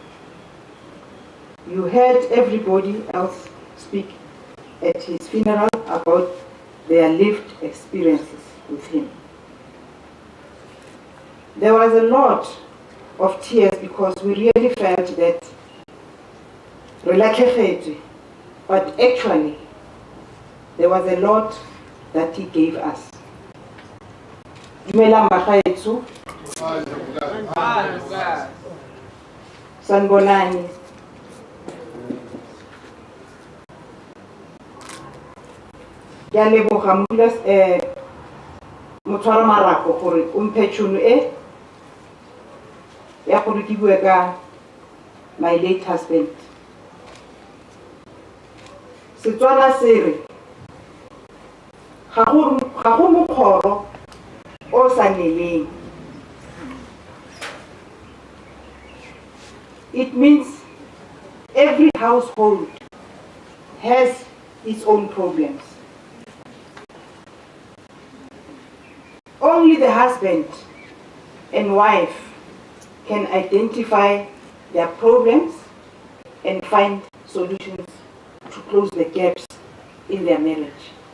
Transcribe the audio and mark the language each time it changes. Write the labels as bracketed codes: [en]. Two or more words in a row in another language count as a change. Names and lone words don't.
[en] You heard everybody else speak at his funeral about their lived experiences with him. There was a lot of tears because we really felt that but actually there was a lot that he gave us. [tn] Dumelang bagaetsho. Sanibonani. Ke a leboga motshwaro marapo gore o mphe tšhono e ya gore ke bue ka [en] my late husband. [tn] Setswana se re ga go mokgoro o sa neleng. [en] It means every household has its own problems. Only the husband and wife can identify their problems and find solutions to close the gaps in their marriage.